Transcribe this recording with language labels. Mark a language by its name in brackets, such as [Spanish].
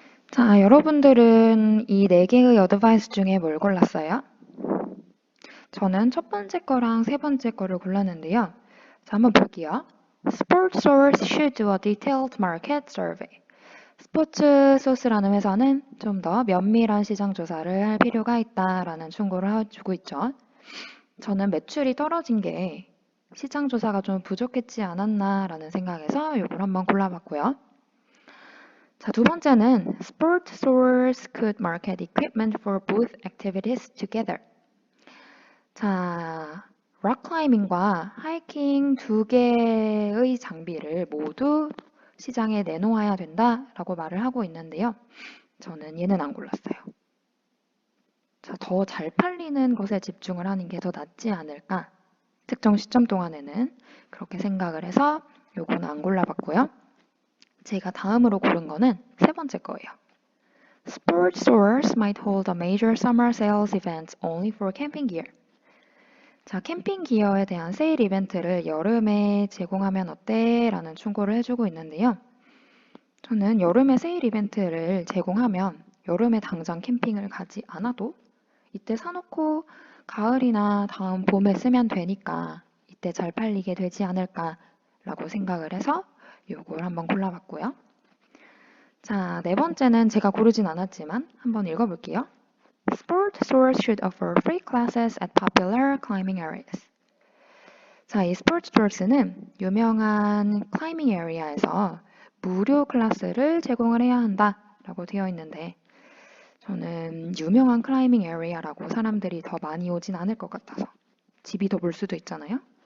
[Korean] 자, 여러분들은 이 4개의 어드바이스 중에 뭘 골랐어요? 저는 첫 번째 거랑 세 번째 거를 골랐는데요. 자, 한번 볼게요. [English] Sports Source should do a detailed market survey. [Korean] 스포츠 소스라는 회사는 좀 더 면밀한 시장 조사를 할 필요가 있다라는 충고를 해주고 있죠. 저는 매출이 떨어진 게 시장 조사가 좀 부족했지 않았나라는 생각에서 이걸 한번 골라봤고요. 자, 두 번째는 [English] Sport Source could market equipment for both activities together. [Korean] 자, 락클라이밍과 하이킹 두 개의 장비를 모두 시장에 내놓아야 된다라고 말을 하고 있는데요. 저는 얘는 안 골랐어요. 자, 더 잘 팔리는 것에 집중을 하는 게 더 낫지 않을까? 특정 시점 동안에는 그렇게 생각을 해서 요거는 안 골라봤고요. 제가 다음으로 고른 거는 세 번째 거예요. [English] Sports stores might hold a major summer sales event only for camping gear. [Korean] 자, 캠핑 기어에 대한 세일 이벤트를 여름에 제공하면 어때? 라는 충고를 해주고 있는데요. 저는 여름에 세일 이벤트를 제공하면 여름에 당장 캠핑을 가지 않아도 이때 사놓고 가을이나 다음 봄에 쓰면 되니까 이때 잘 팔리게 되지 않을까라고 생각을 해서 요걸 한번 골라봤고요. 자, 네 번째는 제가 고르진 않았지만 한번 읽어볼게요. [English] Sport stores should offer free classes at popular climbing areas. [Korean] 자, 이 스포츠 스토어스는 유명한 클라이밍 에리아에서 무료 클래스를 제공을 해야 한다라고 되어 있는데 저는 유명한 클라이밍 에리아라고 사람들이 더 많이 오진 않을 것 같아서 집이 더 볼 수도 있잖아요.